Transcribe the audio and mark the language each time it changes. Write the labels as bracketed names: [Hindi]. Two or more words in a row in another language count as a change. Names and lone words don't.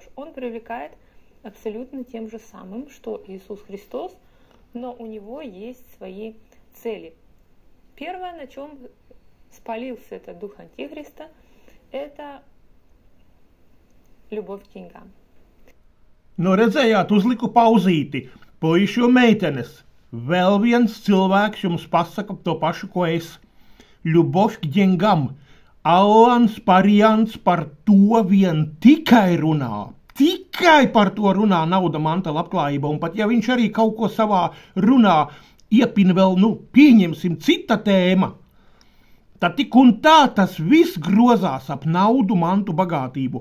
[Russian] Он привлекает абсолютно тем же самым, что Иисус Христос, но у него есть свои цели. Первое, на чем спалился этот дух Антихриста, это любовь к деньгам. [Latvian] Redzējāt, uzliku pauzīti. Puiši un meitenes, vēl viens cilvēks jums pasaka to pašu, ko es. [Russian] любовь к деньгам. [Latvian] Allans Pariants par to vien tikai runā. Tikai par to runā nauda, manta, labklājība. Un pat ja viņš arī kaut ko savā runā iepina vēl, pieņemsim cita tēma, tad tik un tā tas viss grozās ap naudu, mantu, bagātību.